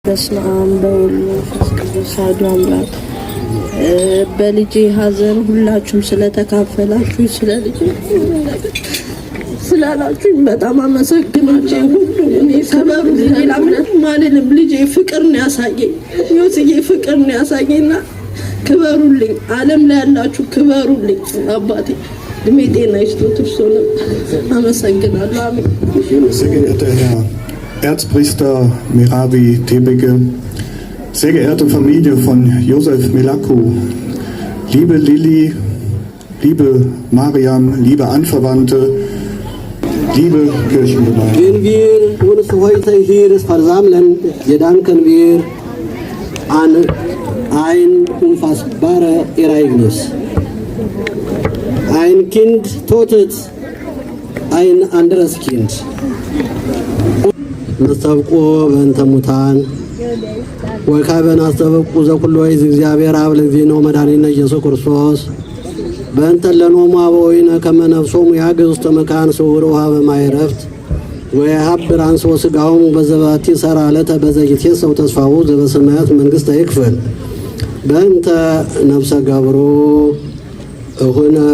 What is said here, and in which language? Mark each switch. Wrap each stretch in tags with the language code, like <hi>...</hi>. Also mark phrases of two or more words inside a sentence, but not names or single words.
<gez>በስመ አብ ወወልድ ወመንፈስ ቅዱስ አሐዱ አምላክ።</gez> <am>በልጄ ሐዘን ሁላችሁም ስለተካፈላችሁ ስላላችሁ በጣም አመሰግናለሁ። ሁሉም እኔ ሰበሩ ሌላ ምንም ልጄ ፍቅር ነው ያሳየኝ፣ ዮስዬ ፍቅር ነው ያሳየኝና ክበሩልኝ፣ ዓለም ላይ ያላችሁ ክበሩልኝ። አባቴ እድሜ ጤና ይስጡት። እርሶንም አመሰግናለሁ። አሜን።</am> <de>Erzpriester Meravi Tebeke, sehr geehrte Familie von Josef Melaku, liebe Lilly, liebe Mariam, liebe Anverwandte, liebe Kirchengemeinde. Wenn wir uns heute hier versammeln, gedanken wir an ein unfassbares Ereignis. Ein Kind tötet ein anderes Kind.</de> <gez>ነስተብቆ በእንተ ሙታን ወካበን አስተበቁ ዘኩሎ ይዝ እግዚአብሔር አብ</gez> <am>ለዚህ ነው</am> <gez>መድኃኒነ ኢየሱስ ክርስቶስ በእንተ ለኖሙ አበዊነ ከመ ነፍሶሙ ያግዝ ውስተ መካን ስውር ውሃ በማይረፍት ወየሀብር አንሥኦ ሥጋሆሙ በዘባቲ ሠራ ዕለተ በዘይትየሰው ተስፋሁ ዘበሰማያት መንግሥተ ይክፈል በእንተ ነፍሰ ገብሮ እሁነ</gez>